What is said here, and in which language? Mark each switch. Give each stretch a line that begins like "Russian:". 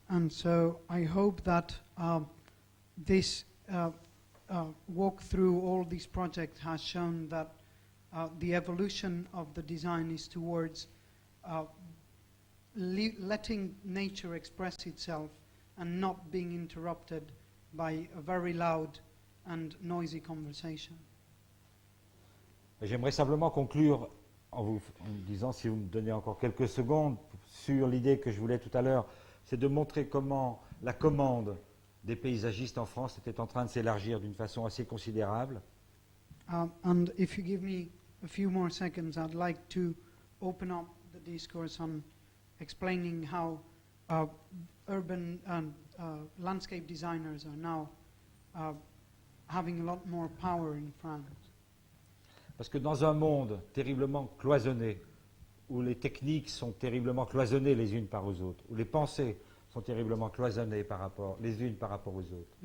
English: And so I hope that this walk through all these projects has shown that the evolution of the design is towards letting nature express itself and not being interrupted by a very loud and noisy conversation.
French: Et j'aimerais simplement conclure en vous disant, si vous me donnez encore quelques secondes, sur l'idée que je voulais tout à l'heure, c'est de montrer comment la commande des paysagistes en France était en train de s'élargir d'une façon assez considérable.
English: And if you give me a few more seconds, I'd like to open up the discourse on explaining how urban and landscape designers are now having a lot more power in France.
French: Parce que dans un monde terriblement cloisonné, où les techniques sont terriblement cloisonnées les unes par aux autres, où les pensées sont terriblement cloisonnées les unes par rapport aux autres,